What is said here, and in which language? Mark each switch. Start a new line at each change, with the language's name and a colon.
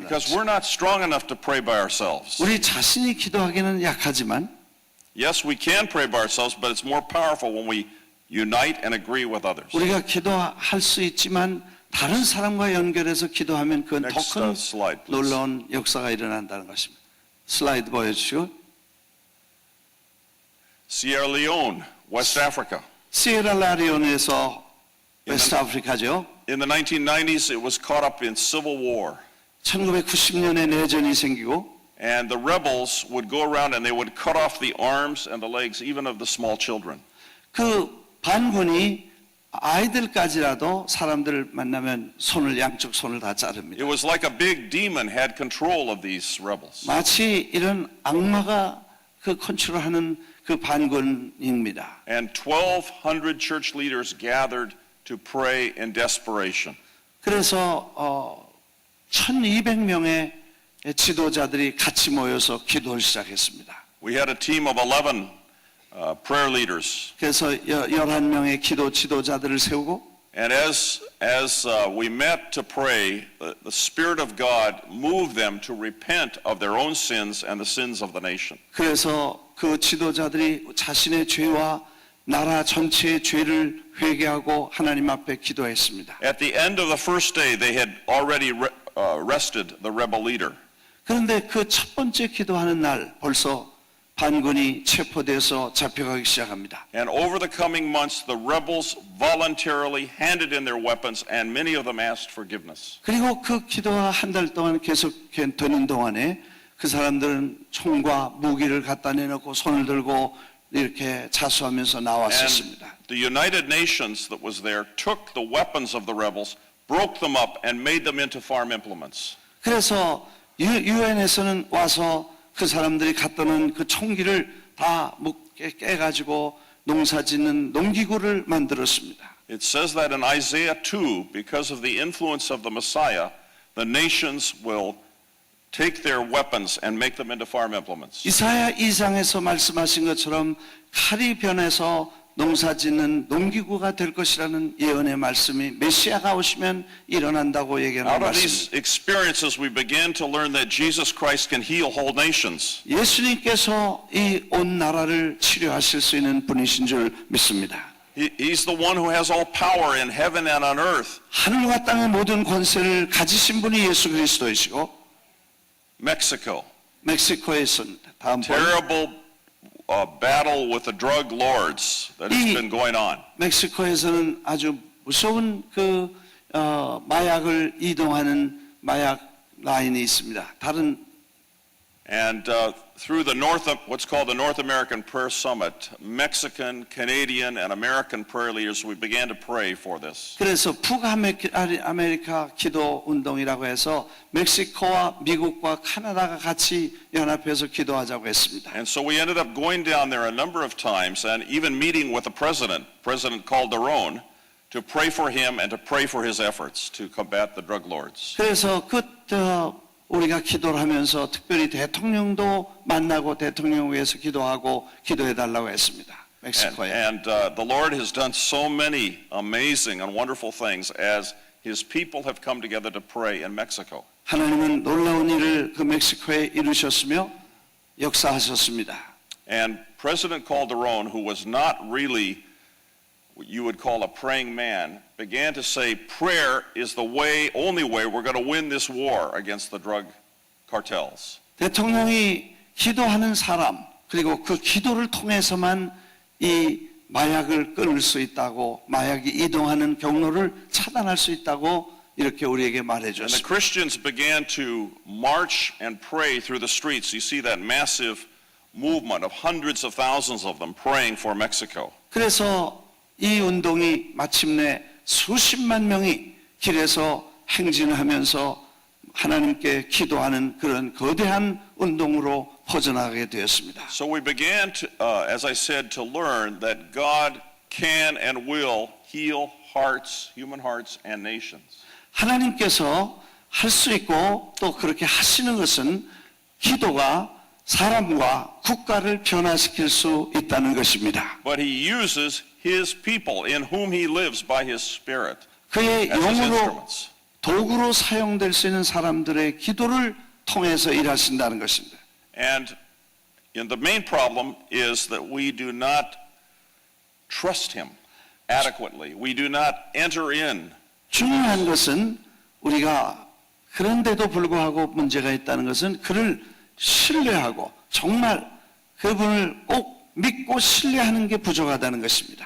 English: Because
Korean: 거죠.
English: we're not strong enough to pray by ourselves.
Korean: 우리 자신이 기도하기는 약하지만
English: Yes, we can pray by ourselves, but it's more powerful when we unite and agree with others.
Korean: 우리가 기도할 수 있지만 다른 사람과 연결해서 기도하면 그건 더
English: Next,
Korean: 큰
English: slide, please.
Korean: 놀라운 역사가 일어난다는 것입니다. 슬라이드 보여주시고
English: Sierra Leone, West Africa.
Korean: 시에라레온에서 웨스트아프리카죠.
English: In the 1990s, it was caught up in civil war.
Korean: 1990년에 내전이 생기고
English: And the rebels would go around and they would cut off the arms and the legs even of the small children.
Korean: 그 반군이 아이들까지라도 사람들을 만나면 양쪽 손을 다 자릅니다.
English: It was like a big demon had control of these rebels.
Korean: 마치 이런 악마가 컨트롤하는 그 반군입니다.
English: And 1,200 church leaders gathered to pray in desperation.
Korean: 그래서 1,200명의 지도자들이 같이 모여서 기도를 시작했습니다.
English: We had a team of 11 prayer leaders.
Korean: 그래서 11명의 기도 지도자들을 세우고
English: And as we met to pray, the Spirit of God moved them to repent of their own sins and the sins of the nation.
Korean: 그래서 그 지도자들이 자신의 죄와 나라 전체의 죄를 회개하고 하나님 앞에 기도했습니다.
English: At the end of the first day, they had already arrested the rebel leader.
Korean: 그런데 그 첫 번째 기도하는 날 벌써 반군이 체포돼서 잡혀가기 시작합니다.
English: And over the coming months, the rebels voluntarily handed in their weapons, and many of them asked forgiveness.
Korean: 그리고 그 기도가 한 달 동안 계속 되는 동안에 그 사람들은 총과 무기를 갖다 내놓고 손을 들고 이렇게 자수하면서 나왔었습니다.
English: And the United Nations that was there took the weapons of the rebels, broke them up, and made them into farm implements.
Korean: 그래서 유엔에서는 와서 그 사람들이 갖다 놓은 그 총기를 다 깨가지고 농사짓는 농기구를 만들었습니다.
English: It says that in Isaiah 2, because of the influence of the Messiah, the nations will take their weapons and make them into farm implements.
Korean: 이사야 2장에서 말씀하신 것처럼 칼이 변해서 농사짓는 농기구가 될 것이라는 예언의 말씀이 메시아가 오시면 일어난다고 얘기하는
English: Out of these
Korean: 말씀입니다.
English: experiences, we begin to learn that Jesus Christ can heal whole nations.
Korean: 예수님께서 이 온 나라를 치료하실 수 있는 분이신 줄 믿습니다.
English: He's the one who has all power in heaven and on earth.
Korean: 하늘과 땅의 모든 권세를 가지신 분이 예수 그리스도이시고
English: Mexico,
Korean: 멕시코에 있습니다. 다음 번
English: terrible battle with the drug lords that has been going on.
Korean: 멕시코에서는 아주 무서운 마약을 이동하는 마약 라인이 있습니다.
English: And through the what's called the North American Prayer Summit, Mexican, Canadian, and American prayer leaders, we began to pray for this.
Korean: 그래서 북아메리카 기도 운동이라고 해서 멕시코와 미국과 카나다가 같이 연합해서 기도하자고 했습니다.
English: And so we ended up going down there a number of times and even meeting with the President Calderon, to pray for him and to pray for his efforts to combat the drug lords.
Korean: 그래서 우리가 기도를 하면서 특별히 대통령도 만나고 대통령 위해서 기도하고 기도해달라고 했습니다. 멕시코에.
English: And the Lord has done so many amazing and wonderful things as His people have come together to pray in Mexico.
Korean: 하나님은 놀라운 일을 그 멕시코에 이루셨으며 역사하셨습니다.
English: And President Calderon, who was not really what you would call a praying man, began to say prayer is the way, only way we're going to win this war against the drug cartels.
Korean: 대통령이 기도하는 사람, 그리고 그 기도를 통해서만 이 마약을 끊을 수 있다고, 마약이 이동하는 경로를 차단할 수 있다고 이렇게 우리에게 말해
English: And the
Korean: 줬습니다.
English: Christians began to march and pray through the streets. You see that massive movement of hundreds of thousands of them praying for Mexico.
Korean: 그래서 이 운동이 마침내 수십만 명이 길에서 행진하면서 하나님께 기도하는 그런 거대한 운동으로 퍼져나가게 되었습니다.
English: So we began to, as I said, to learn that God can and will heal hearts, human hearts and nations.
Korean: 하나님께서 할 수 있고 또 그렇게 하시는 것은 기도가 사람과 국가를 변화시킬 수 있다는 것입니다.
English: But he uses his people in whom he lives by his spirit
Korean: 그의
English: as his
Korean: 영으로
English: instruments.
Korean: 도구로 사용될 수 있는 사람들의 기도를 통해서 일하신다는 것입니다.
English: And the main problem is that we do not trust him adequately. We do not enter in.
Korean: 중요한 것은 우리가 그런데도 불구하고 문제가 있다는 것은 그를 신뢰하고 정말 그분을 꼭 믿고 신뢰하는 게 부족하다는 것입니다.